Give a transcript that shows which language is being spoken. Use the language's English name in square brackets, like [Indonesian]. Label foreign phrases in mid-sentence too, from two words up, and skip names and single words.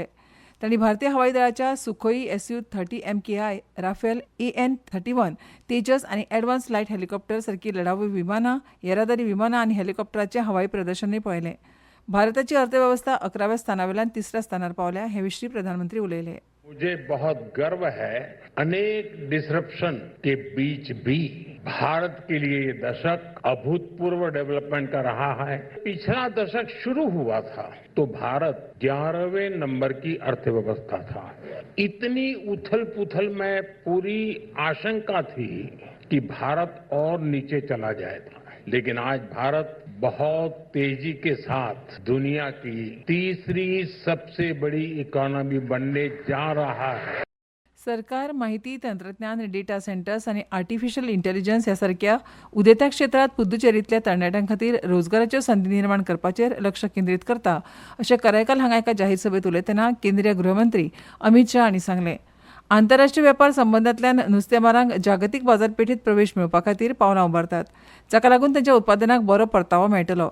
[Konkani] तांणी भारतीय हवाई दळाच्या सुखोई Su-30 MKI, राफेल AN-31, तेजस आनी एडवान्स लायट हेलिकॉप्टर सारखी लढाऊ विमानां, येरादारी विमानां आनी हेलिकॉप्टरांचें हवाई प्रदर्शनूय पळयलें. भारताची अर्थवेवस्था 11व्या स्थानावेल्यान 3ऱ्या स्थानार पावल्या हे विशीं प्रधानमंत्री उलयले. [Hindi] मुझे बहुत गर्व है, अनेक डिसरप्शन के बीच भी भारत के लिए ये दशक अभूतपूर्व डेवलपमेंट का रहा है. पिछला दशक शुरू हुआ था तो भारत 11वें नंबर की अर्थव्यवस्था था. इतनी उथल पुथल में पूरी आशंका थी कि भारत और नीचे चला जाएगा, लेकिन आज भारत बहुत तेजी के साथ दुनिया की तीसरी सबसे बड़ी इकॉनमी बनने जा रहा है. [Konkani] सरकार माहिती तंत्रज्ञान, [English] data centers [Konkani] आनी [English] artificial intelligence [Konkani] ह्या सारक्या उदेत्या क्षेत्रांत पुद्दुचेरींतल्या तरणाट्यां खातीर रोजगाराच्यो संदी निर्माण करपाचेर लक्ष केंद्रीत करता अशें करायकाल हांगा एका जाहीर सभेत उलयतना केंद्रीय गृहमंत्री अमित शाह हांणी सांगलें. आंतरराष्ट्रीय वेपार संबंदांतल्यान नुस्तेमारांक जागतीक बाजारपेठींत प्रवेश मेळोवपा खातीर पावलां उबारतात, जाका लागून तांच्या उत्पादनाक बरो परतावो मेळटलो.